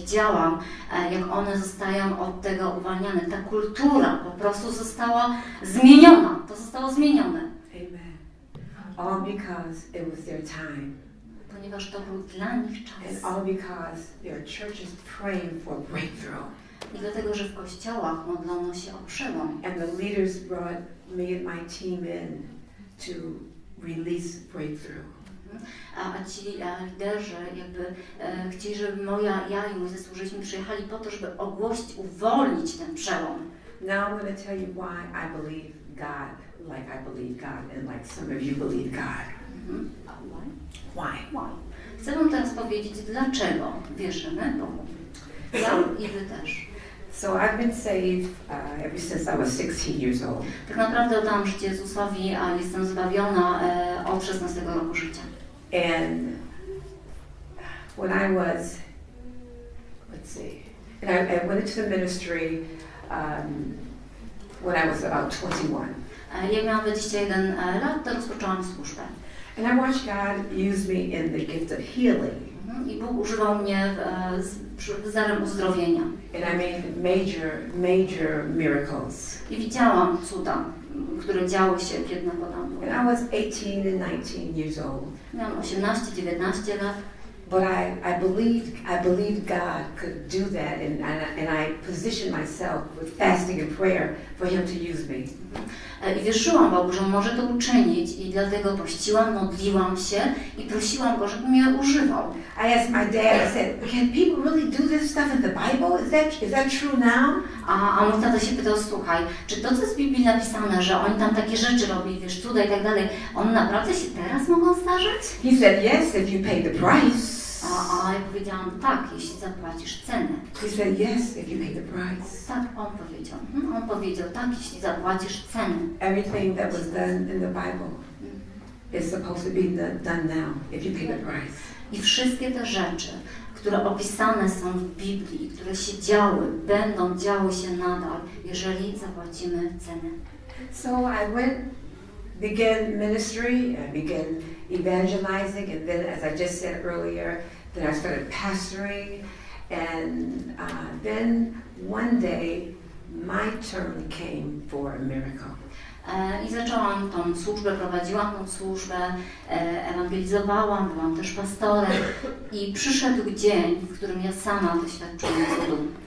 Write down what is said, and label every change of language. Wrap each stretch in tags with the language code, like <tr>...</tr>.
<pl>Widziałam, jak one zostają od tego uwalniane. Ta kultura po prostu została zmieniona. To zostało zmienione. Amen.</pl> <en>All because it was their time.</en> <pl>Ponieważ to był dla nich czas.</pl> <en>And all because their churches praying for breakthrough.</en> <pl>I dlatego, że w kościołach modlono się o przełom.</pl> <en>And the leaders brought me and my team in to release breakthrough.</en> <pl>A ci liderzy chcieli, żeby ja i mój zespół przyjechali po to, żeby ogłosić, uwolnić ten przełom.</pl> <en>Now I'm going to tell you why I believe God like I believe God and like some of you believe God. Why?</en> <pl>Chcę wam teraz powiedzieć, dlaczego wierzymy Bogu. Ja i wy też.</pl> <en>So I've been saved ever since I was 16 years old.</en> <pl>Tak naprawdę oddałam życie Jezusowi, a jestem zbawiona od 16 roku życia.</pl> <en>And when I was, I went into the ministry when I was about 21.</en> <pl>Jak miałam 21 lat, to rozpoczęłam służbę.</pl> <en>And I watched God use me in the gift of healing.</en> <pl>I Bóg używał mnie z darem uzdrowienia.</pl> <en>And I made major miracles.</en> <pl>I widziałam cuda, które działy się, kiedy nakładałam.</pl> <en>And I was 18 and 19 years old.</en> <pl>Miałam 18, 19 lat.</pl> <en>But I believed God could do that, and I positioned myself with fasting and prayer for Him to use me.</en> <pl>I wierzyłam Bogu, że On może to uczynić i dlatego pościłam, modliłam się i prosiłam Go, żeby mnie używał.</pl> <en>I asked my dad, I said, can people really do this stuff in the Bible? Is that true now?</en> <pl>A mój tata się pytał, słuchaj, czy to, co jest w Biblii napisane, że oni tam takie rzeczy robili, wiesz, cuda i tak dalej, one naprawdę się teraz mogą zdarzyć?</pl> <en>He said, yes, if you pay the price.</en> <pl>A ja powiedziałam, tak, jeśli zapłacisz cenę.</pl> <en>He said, yes, if you pay the price.</en> <pl>Tak, on powiedział. On powiedział, tak, jeśli zapłacisz cenę.</pl> <en>Everything that was done in the Bible is supposed to be done now, if you pay the price.</en> <pl>I wszystkie te rzeczy, które opisane są w Biblii, które się działy, będą działy się nadal, jeżeli zapłacimy cenę.</pl> <en>So I began ministry, I began evangelizing, and then, as I just said earlier, then I started pastoring, and then one day my turn came for a miracle.</en> <pl>I zaczęłam tą służbę, prowadziłam tą służbę, ewangelizowałam, byłam też pastorem i przyszedł dzień, w którym ja sama doświadczyłam cudu.</pl>